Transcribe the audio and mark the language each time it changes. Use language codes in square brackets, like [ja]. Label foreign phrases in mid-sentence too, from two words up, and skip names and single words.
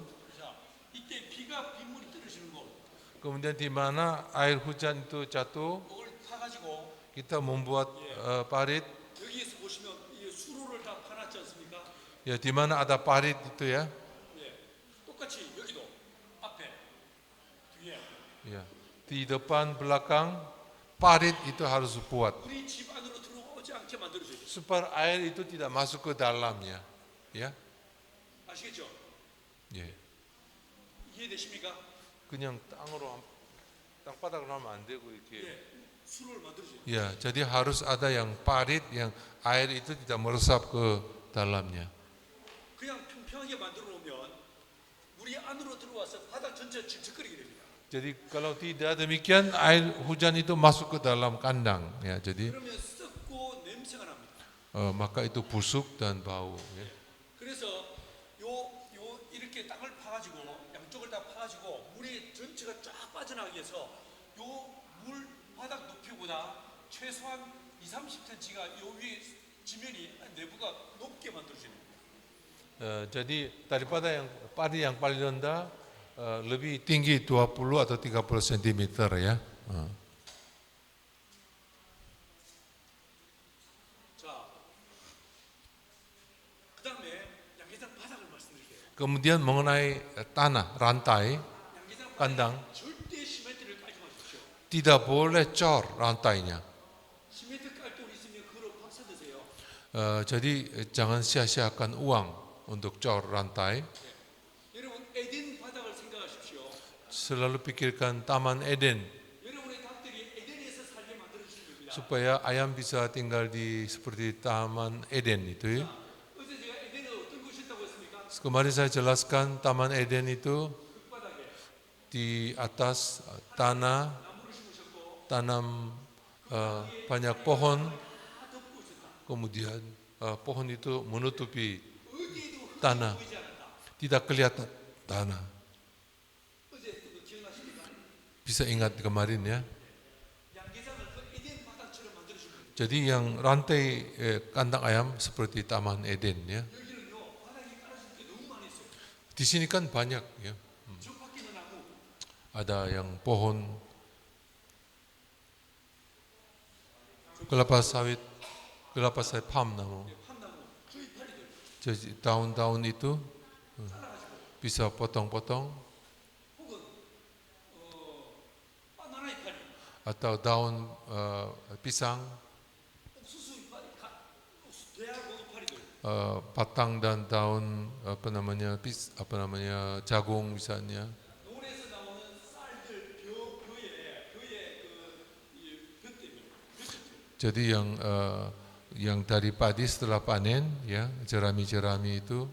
[ko] 자, 이때 빗물이 떨어지는 곳, [id] Kemudian di mana air hujan itu jatuh, [ko] 이걸 파가지고 [id] kita membuat parit. [ko] 여기에서 보시면 이 수로를 다 파놨지 않습니까? [id] Ya, di mana ada parit itu ya. [ko] 예, 똑같이 여기도 앞에 뒤에 [id] Ya. Di depan belakang parit itu harus buat [ko] 우리 집 안으로 들어오지 않게 만들어줘야 돼요. [id] supaya air itu tidak masuk ke dalamnya. Ya. [ko] 아시겠죠? 예. 이해되십니까? 그냥 땅바닥으로 하면 안 되고 이렇게. 예, 수로를 만들어줘야 돼요. [id] Ya, jadi harus ada yang parit yang air itu tidak meresap ke dalamnya. [ko] 그냥 평평하게 만들어 놓으면 물이 안으로 들어와서 바닥 전체가 질척거리게 됩니다. [id] Jadi kalau tidak demikian air hujan itu masuk ke dalam kandang ya. Jadi [ko] 그러면 썩고 냄새가 납니다. [id] maka itu busuk dan bau ya. [ko] 그래서 요 이렇게 땅을 파가지고 양쪽을 다 파가지고 물이 전체가 쫙 빠져나가기 위해서 요 물 바닥 높이보다 최소한 20-30cm가 요 위에 지면이 내부가 높게 만들어지는 거예요. [id] jadi daripada yang padi yang paling rendah lebih tinggi 20 atau 30 cm ya. [ko] 자, 그 다음에 양계장 바닥을 말씀드릴게요. [id] Kemudian mengenai tanah, rantai, [ko] 양계장 [id] kandang, [ko] 바닥에 절대 시멘트를 깔지 마십시오. [id] tidak boleh cor rantainya. [ko] 시멘트 깔 돈 있으면 그걸로 밥 사드세요. [id] Jadi jangan sia-siakan uang untuk cor rantai. [ko] 여러분 에덴 바닥을 생각하십시오. [id] Selalu pikirkan Taman Eden [ko] 여러분의 닭들이 에덴에서 살게 만들어주는 겁니다. [id] supaya ayam bisa tinggal di seperti Taman Eden itu. Ya. [ko] 어제 제가 에덴은 어떤 곳이었다고 했습니까? [id] Kemarin saya jelaskan Taman Eden itu [ko] 흙바닥에 [id] di atas tanah [ko] 나무를 심으셨고 [id] tanam banyak pohon, [ko] 다 덮고 있었다. [id] kemudian pohon itu menutupi [ko] 어디에도 흙이 [id] tanah, [ko] 보이지 않았다. [id] tidak kelihatan tanah. [ko] 어제 그 기억나십니까? [id] Bisa ingat kemarin ya. [ko] 양계장을 그 에덴 바닥처럼 만들어준 거예요. [id] Jadi yang rantai kandang ayam seperti Taman Eden ya. [ko] 여기는요 바닥이 깔아줄 게 너무 많이 있어요. [id] Di sini kan banyak ya. [ko] 저 밖에는 나무, [id] Ada yang pohon kelapa sawit palm namu. [ko] 팜나무, 저 이파리들 [id] Jadi daun-daun itu [ko] 잘라가지고 [id] bisa potong-potong [ko] 혹은 바나나 이파리, [id] atau daun pisang, [ko] 옥수수 이파리, 옥수수 대하고 이파리들 [id] batang dan daun jagung misalnya. [ko] 논에서 나오는 쌀들, 벼에 그이 벼대입니다. [id] Jadi yang dari padi setelah panen ya, jerami-jerami itu